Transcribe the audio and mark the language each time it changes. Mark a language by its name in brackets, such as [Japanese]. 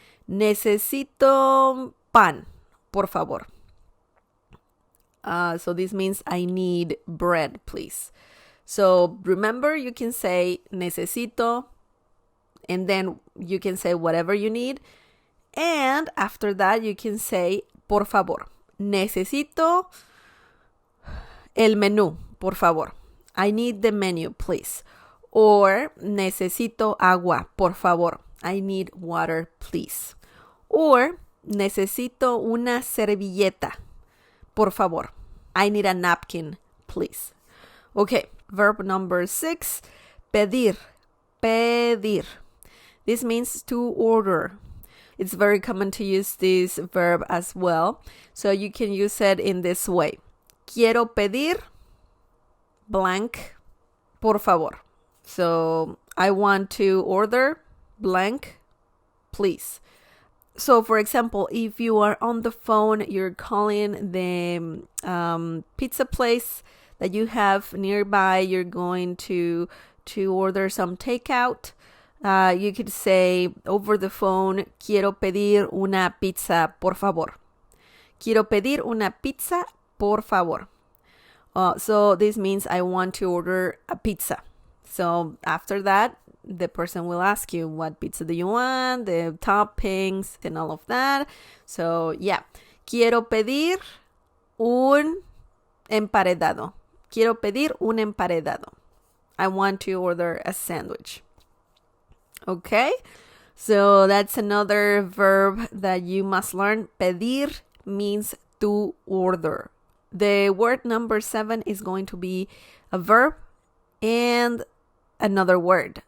[Spanish] Necesito pan, por favor. [English] So this means I need bread, please. So remember, you can say necesito, and then you can say whatever you need. And after that, you can say, por favor. [Spanish] Necesito el menú, por favor. [English] I need the menu, please. Or [Spanish] necesito agua, por favor. [English] I need water, please. Or [Spanish] necesito una servilleta, por favor. [English] I need a napkin, please. Okay, verb number 6, pedir. Pedir. This means to order. It's very common to use this verb as well. So you can use it in this way. [Spanish] Quiero pedir blank, por favor. [English] So I want to order blank, please. So for example, if you are on the phone, you're calling the pizza place that you have nearby, you're going to order some takeout. You could say over the phone, [Spanish] quiero pedir una pizza, por favor. Quiero pedir una pizza, por favor. [English] So this means I want to order a pizza. So after that, the person will ask you, what pizza do you want, the toppings, and all of that. So yeah, [Spanish] quiero pedir un emparedado. Quiero pedir un emparedado. [English] I want to order a sandwich. Okay, so that's another verb that you must learn. Pedir means to order. The word number 7 is going to be a verb and another word.